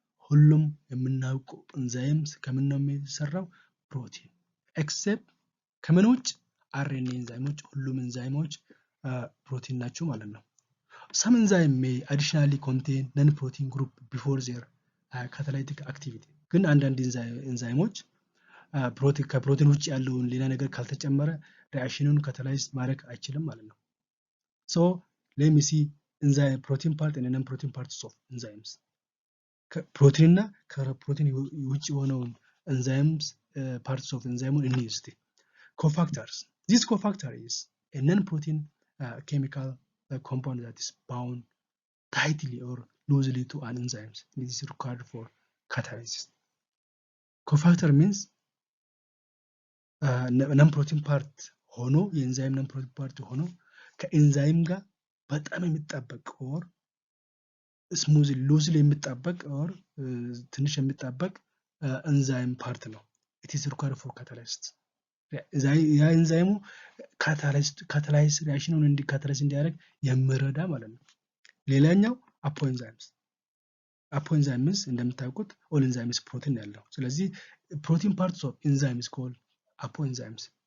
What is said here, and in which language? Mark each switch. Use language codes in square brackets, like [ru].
[am] ሁሉም የምናውቀው ኤንዛይምስ ከምን ነው የሚሰራው? ፕሮቲን ኤክሴፕት ከምን ውጭ አርኤንኤ ኤንዛይሞች ሁሉም ኤንዛይሞች ፕሮቲን ናቸው ማለት ነው። [en] some enzyme may additionally contain non-protein group before their catalytic activity [am] ግን አንዳንድ ኤንዛይሞች ከፕሮቲን ውጭ ያለውን ሌላ ነገር ካልተጨመረ ሪአክሽኑን ካታላይዝ ማድረግ አይችልም ማለት ነው። [en] so let me see enzyme protein part and non-protein parts of enzymes [am] ፕሮቲን እና ከፕሮቲን ውጭ የሆነውን [en] enzymes parts of enzyme [am] እንይ እስቲ [en] cofactors this cofactor is a non-protein chemical compound that is bound tightly or loosely to an enzyme. This is required for catalysis. Cofactor means non-protein part [am] ሆኖ የኤንዛይም [en] non-protein part [am] ሆኖ ከኤንዛይም ጋር በጣም የሚጣበቅ [en] or smoothly loosely [am] የሚጣበቅ or ትንሽ የሚጣበቅ ኤንዛይም ፓርት ነው። [en] It is required for catalysis. [am] ያ ኤንዛይሙ ካታላይዝ ሪአክሽኑን ካታላይዝ እንዲያደርግ የሚረዳ ማለት ነው። ሌላኛው አፖኤንዛይምስ አፖኤንዛይምስ እንደምታውቁት [en] ኦል ኤንዛይምስ [am] ፕሮቲን ያለው ስለዚህ [en] ፕሮቲን ፓርትስ ኦፍ ኤንዛይምስ ኮልድ አፖኤንዛይምስ